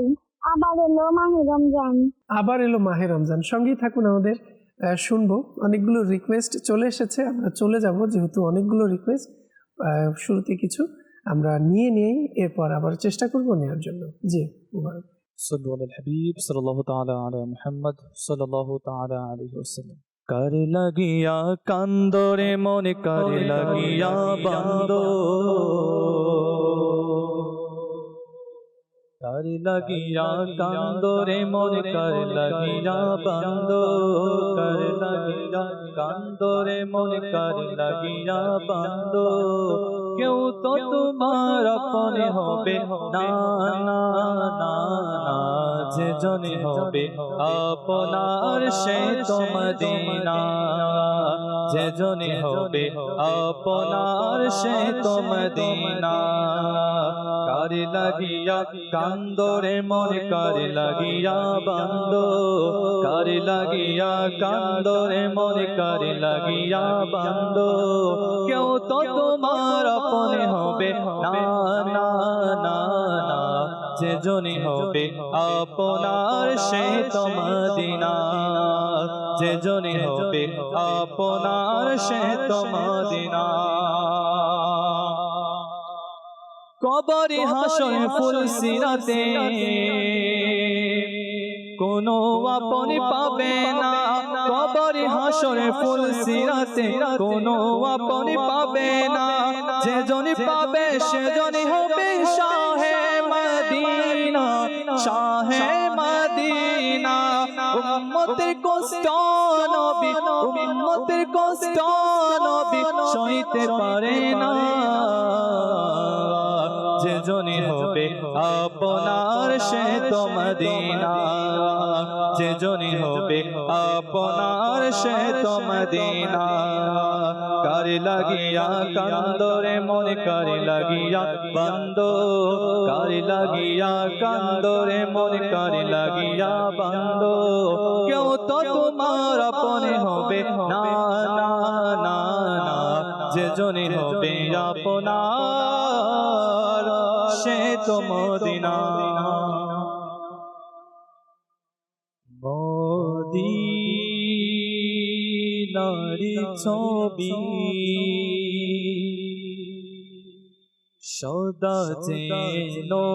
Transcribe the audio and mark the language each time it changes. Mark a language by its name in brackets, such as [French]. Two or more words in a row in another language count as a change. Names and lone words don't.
[Bangla] আবার এলো মাহে রমজান। আবার এলো মাহে রমজান। সঙ্গেই থাকুন আমাদের, শুনবো। অনেকগুলো রিকোয়েস্ট চলে এসেছে, আমরা চলে যাব, যেহেতু অনেকগুলো রিকোয়েস্ট। শুরুতে কিছু আমরা নিয়ে নেই, এরপর আবার চেষ্টা করবো নেওয়ার জন্য। জি, মুবারক। [Arabic] صلوا على الحبيب صلى الله تعالى على محمد صلى الله تعالى عليه وسلم। [Bangla] কার লাগিয়া কান্দো রে মন কার লাগিয়া বান্দো, কার লাগিয়া কান্দো রে মন কার লাগিয়া বান্দো, কার লাগিয়া কান্দো রে মন কার লাগিয়া বান্দো। কেউ তো তোমার আপন হবে না না না না, যে জনে হবে আপনার সে তো মদিনা, যে জনে হবে আপনার সে তো মদিনা। কার লাগিয়া কান্দো রে মন কার লাগিয়া বান্দো, কার লাগিয়া কান্দো রে মন কার লাগিয়া বান্দো। কেউ তো তোমার আপন হবে না না না না, যে জনে হবে আপনার সে তো মদিনা, যে জনে হবে আপনার সে তো মদিনা। কবরে হাশরে পুল সিরাতে কোনো আপন পাবে না, কবরে হাসরে ফুল সিরাতে কোনো আপন পাবে না। যে জনি পাবে সে জনি হবে শাহে মদিনা, শাহে মদিনা। উম্মতের কষ্ট নবী, উম্মতের কষ্ট নবী সইতে পারে না। যে জনি হবে আপনার সে তো মদিনা, যে জনি হবে আপনার সে তো মদিনা। কার লাগিয়া কান্দো রে মন কার লাগিয়া বান্দো, কার লাগিয়া কান্দো রে মন কার লাগিয়া বান্দো। কেউ তো তোমার আপন হবে না না না না, যে জনে হবে আপনার সে তো মদিনা। মদিনারি ছবি সদা যেন